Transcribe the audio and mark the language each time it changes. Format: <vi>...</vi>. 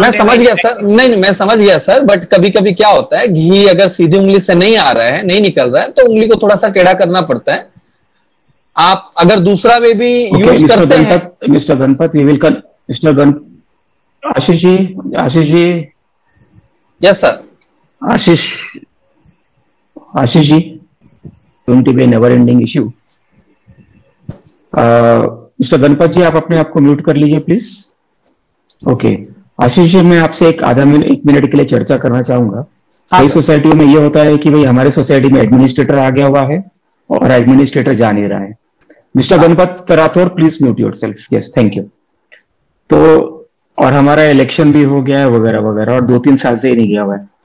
<hi>मैं समझ गया सर, नहीं मैं समझ गया सर, बट कभी कभी क्या होता है, घी अगर सीधी उंगली से नहीं आ रहा है, नहीं निकल रहा है, तो उंगली को थोड़ा सा टेढ़ा करना पड़ता है। आप अगर दूसरा वे भी यूज करते हैं।</hi> <en>Mister Ganpat, we will mister Ashish ji, yes sir, Ashish ji, going to be a never ending issue.</en> <hi>Mister Ganpat जी, आप अपने आप को म्यूट कर लीजिए प्लीज। ओके आशीष जी, मैं आपसे एक मिनट के लिए चर्चा करना चाहूंगा। कई सोसाइटियों में ये होता है कि भाई हमारे सोसाइटी में एडमिनिस्ट्रेटर आ गया हुआ है और एडमिनिस्ट्रेटर जा नहीं रहा है। Mister Ganpat Rathore,</hi> <en>Please mute yourself. Yes, thank you.</en> <hi>तो और हमारा इलेक्शन भी हो गया है वगैरह वगैरह, और 2-3 साल से ही नहीं गया हुआ है।</hi>